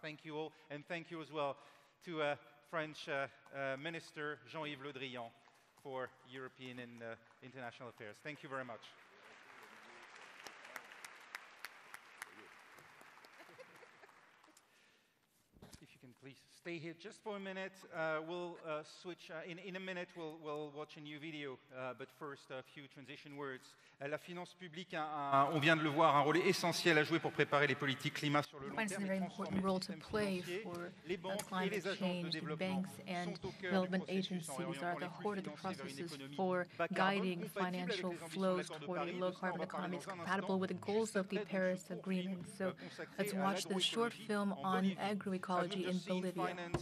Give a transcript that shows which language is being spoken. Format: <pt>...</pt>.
<en>Thank you all, and thank you as well to French Minister Jean-Yves Le Drian for European and International Affairs. Thank you very much. If you can please stay here just for a minute. We'll switch. In a minute, we'll watch a new video, but first, a few transition words.</en> <fr>La finance publique, on vient de le voir, un rôle essentiel à jouer pour préparer les politiques climat sur le long terme.</fr> <en>Finance has a very important role to play for climate change. The banks and development agencies are at the heart of the processes for guiding financial flows toward a low-carbon economy. It's compatible with the goals of the Paris Agreement. So let's watch this short film on agroecology in Bolivia.</en>